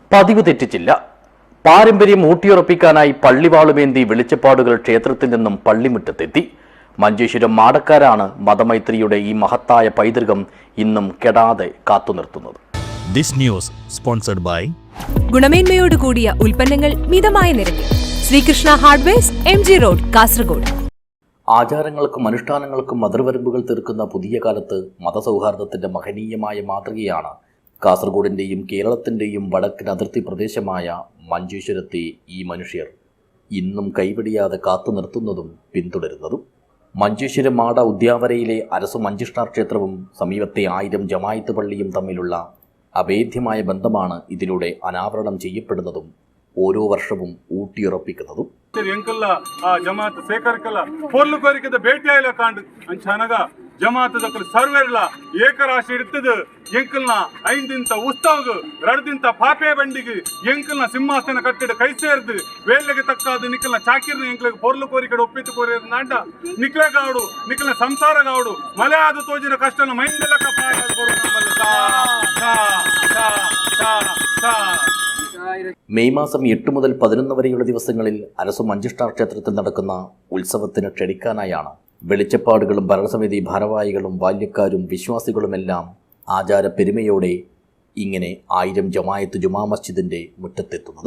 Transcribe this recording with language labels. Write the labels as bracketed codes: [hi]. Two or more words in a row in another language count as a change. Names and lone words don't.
[ml] പതിവ് തെറ്റിച്ചില്ല. പാരമ്പര്യം ഊട്ടിയുറപ്പിക്കാനായി പള്ളിവാളുമേന്തി വെളിച്ചപ്പാടുകൾ ക്ഷേത്രത്തിൽ നിന്നും പള്ളിമുറ്റത്തെത്തി. മഞ്ചേശ്വരം മാടക്കാരാണ് മതമൈത്രിയുടെ ഈ മഹത്തായ പൈതൃകം ഇന്നും കെടാതെ കാത്തുനിർത്തുന്നത്. [en] This news sponsored by [ml] ഗുണമേന്മയോട് കൂടിയ ഉൽപ്പന്നങ്ങൾ മിതമായ നിരക്കിൽ ശ്രീകൃഷ്ണ ഹാർഡ്വെയർസ്, MG റോഡ്, കാസർഗോഡ്. ആചാരങ്ങൾക്കും അനുഷ്ഠാനങ്ങൾക്കും അതിർവരമ്പുകൾ തീർക്കുന്ന പുതിയ കാലത്ത് മതസൗഹാർദ്ദത്തിന്റെ മഹനീയമായ മാതൃകയാണ് കാസർഗോഡിന്റെയും കേരളത്തിന്റെയും വടക്കൻ അതിർത്തി പ്രദേശമായ മഞ്ചേശ്വരത്തെ ഈ മനുഷ്യർ ഇന്നും കൈവെടിയാതെ കാത്തുനിർത്തുന്നതും പിന്തുടരുന്നതും. മഞ്ചേശ്വരം മാട ഉദ്യാവരയിലെ അരസു മഞ്ചിഷ്ടാർ ക്ഷേത്രവും സമീപത്തെ 1000 ജമായത്ത് പള്ളിയും തമ്മിലുള്ള അഭേദ്യമായ ബന്ധമാണ് ഇതിലൂടെ അനാവരണം ചെയ്യപ്പെടുന്നതും ഓരോ വർഷവും ഊട്ടിയുറപ്പിക്കുന്നതും. [tcy] ಜಮಾತ್ ಸೇಕರ್ಕಲ್ಲ ಪೊರ್ಲು ಕೋರಿಕೆದ ಭೇಟಿಯಾಯಿಲ್ಲ ಕಾಂಡು ಅಂಚನಗ ಜಮಾತ್ ದಕ್ಕಲು ಸರ್ವೇರ್ಲ ಏಕರಾಶಿ ಇಡ್ತದ ಎಂಕಲ್ನ ಐಂದಿಂತ ಉತ್ಸವಗ ರಡ್ದಿಂತ ಪಾಪೆ ಬಂಡಿಗೆ ಎಂಕಲ್ನ ಸಿಂಹಾಸನ ಕಟ್ಟಿಡ ಕೈ ಸೇರ್ದು ವೇಳೆಗೆ ತಕ್ಕಾದ ನಿಕ್ಕಲ್ನ ಚಾಕಿರ್ನ ಎಂಕಲಿಗೆ ಪೊರ್ಲು ಕೋರಿಕೆಡ ಒಪ್ಪಿತು ಕೋರಿದ ನಾಂಡ ನಿಕ್ಲೆ ಗಾವಡು ನಿಕ್ಕಲ್ನ ಸಂಸಾರ ಗಾವಡು ಮಲೆ ಆದ ತೋಜಿನ ಕಷ್ಟನ ಮೈಂದೆಲ್ಲ ಕಪ್ಪಾರ [ml] മെയ് മാസം 8 മുതൽ 11 വരെയുള്ള ദിവസങ്ങളിൽ അരസു മഞ്ചിഷ്ടാർ ക്ഷേത്രത്തിൽ നടക്കുന്ന ഉത്സവത്തിന് ക്ഷണിക്കാനായാണ് വെളിച്ചപ്പാടുകളും ഭരണസമിതി ഭാരവാഹികളും ബാല്യക്കാരും വിശ്വാസികളുമെല്ലാം ആചാര പെരുമയോടെ ഇങ്ങനെ 1000 ജമായത്ത് ജുമാ മസ്ജിദിന്റെ മുറ്റത്തെത്തുന്നത്.